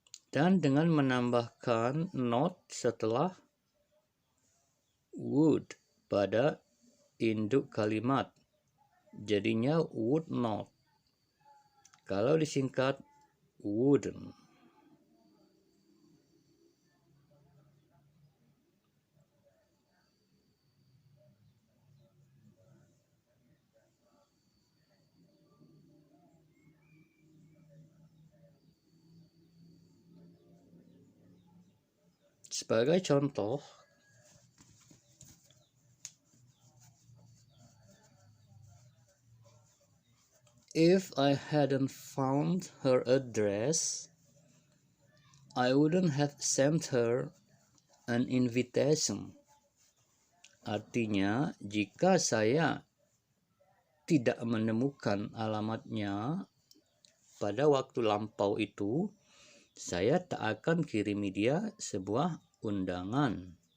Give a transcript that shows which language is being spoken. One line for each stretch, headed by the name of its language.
Indonesian: Dan dengan menambahkan not setelah would pada induk kalimat, jadinya would not. Kalau disingkat wouldn't. Sebagai contoh,
English: if I hadn't found her address, I wouldn't have sent her an invitation.
Indonesian: Artinya, jika saya tidak menemukan alamatnya pada waktu lampau itu, saya tak akan kirimi dia sebuah undangan.